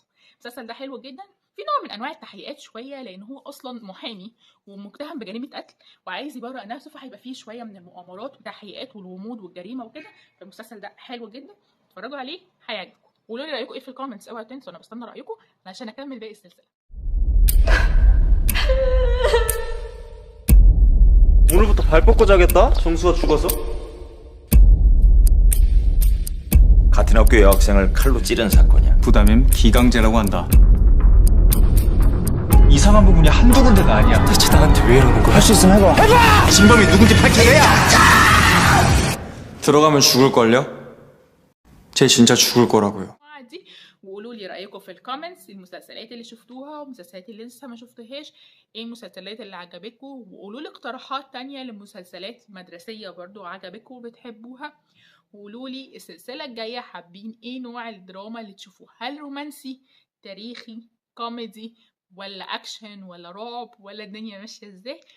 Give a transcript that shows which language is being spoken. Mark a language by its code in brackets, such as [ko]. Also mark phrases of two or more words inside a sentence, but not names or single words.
[ar] المسلسل ده حلو جدا، في نوع من انواع التحقيقات شويه لان هو اصلا محامي ومتهم بجريمه قتل وعايز يبرئ نفسه، فهيبقى فيه شويه من المؤامرات والتحقيقات والغموض والجريمه وكده. فالمسلسل ده حلو جدا، اتفرجوا عليه هيعجبكم. قولوا لي رايكم ايه في الكومنتس، اوعوا تنسوا انا بستنى رايكم عشان اكمل باقي السلسله. [ko] 오늘부터 발 뻗고 자겠다? 정수가 죽어서? 같은 학교 여학생을 칼로 찌른 사건이야. 부담임 기강제라고 한다. 이상한 부분이 한두 군데가 아니야. 대체 나한테 왜 이러는 거야? 할 수 있으면 해봐. 해봐! 진범이 누군지 밝혀내야! 들어가면 죽을걸요? 쟤 진짜 죽을 거라고요. [ar] وقولوا لي رايكم في الكومنتس، المسلسلات اللي شفتوها والمسلسلات اللي لسه ما شفتوهاش، ايه المسلسلات اللي عجبتكم، وقولوا لي اقتراحات تانية لمسلسلات مدرسيه برضو عجبتكم وبتحبوها. وقولوا لي السلسله الجايه حابين ايه نوع الدراما اللي تشوفوه، هل رومانسي، تاريخي، كوميدي، ولا اكشن، ولا رعب، ولا الدنيا ماشيه ازاي.